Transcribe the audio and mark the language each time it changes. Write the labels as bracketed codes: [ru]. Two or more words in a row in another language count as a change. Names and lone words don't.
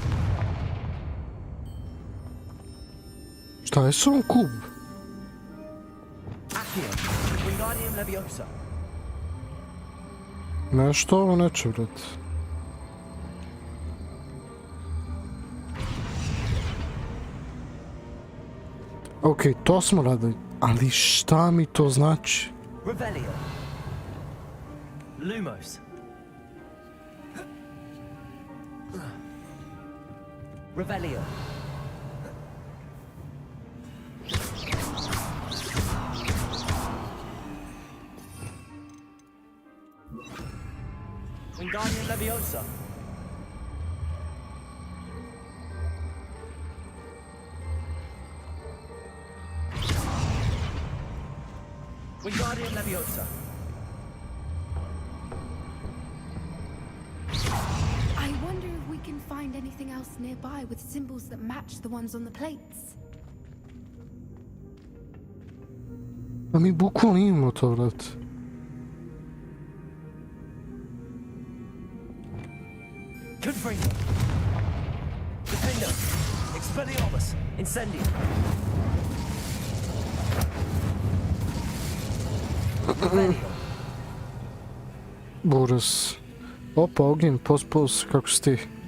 [sr] Šta je s ovom kub? Accio. Wingardium Leviosa. Nešto ovo neće, brate. Okej, to smo radili. Ali šta mi to znači? Revelio. Lumos. Revelio. Wingardium Leviosa. Wingardium Leviosa. [en] I wonder if we can find anything else nearby with symbols that match the ones on the plates. [sr] A mi bukvalno imamo to, brate. Confringo. Defendo. Expelliarmus. Incendio. Buras. Opa, ognjen, pos, kako si ti?